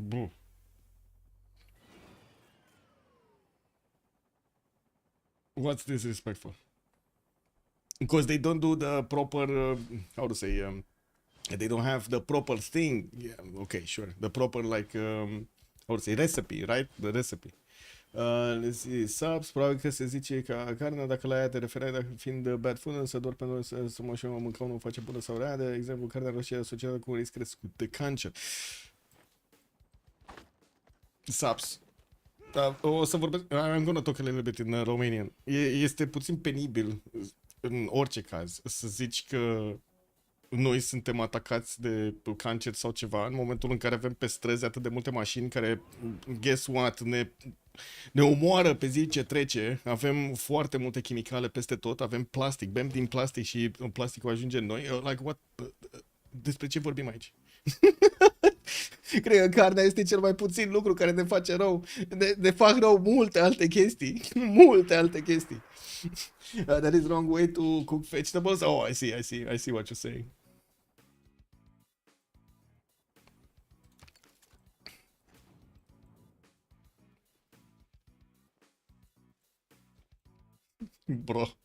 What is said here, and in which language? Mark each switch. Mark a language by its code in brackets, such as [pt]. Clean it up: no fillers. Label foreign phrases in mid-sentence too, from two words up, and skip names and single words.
[en] What's disrespectful? Because they don't do the proper how to say they don't have the proper thing. Yeah, okay, sure, the proper like how to say recipe, right? The recipe. Let's see, subs, [ro] probabil că se zice ca carnea, dacă la ea te referai fiind [en] bad food, [ro] însă doar pentru să mă și mânca nu face bună sau rea, de exemplu, carnea roșie asociată cu un risc crescut de cancer. Subs. O să vorbesc, [en] I'm gonna talk a little bit in Romanian. [ro] Este puțin penibil în orice caz să zici că noi suntem atacați de cancer sau ceva în momentul în care avem pe străzi atât de multe mașini care, [en] guess what, [ro] ne omoară pe zi ce trece, avem foarte multe chimicale peste tot, avem plastic, bem din plastic și plasticul ajunge în noi. [en] Like what? [ro] Despre ce vorbim aici? Cred că carnea este cel mai puțin lucru care ne face rău. Ne fac rău multe alte chestii. Multe alte chestii. [en] That is wrong way to cook vegetables. Oh, I see what you're saying. Bro.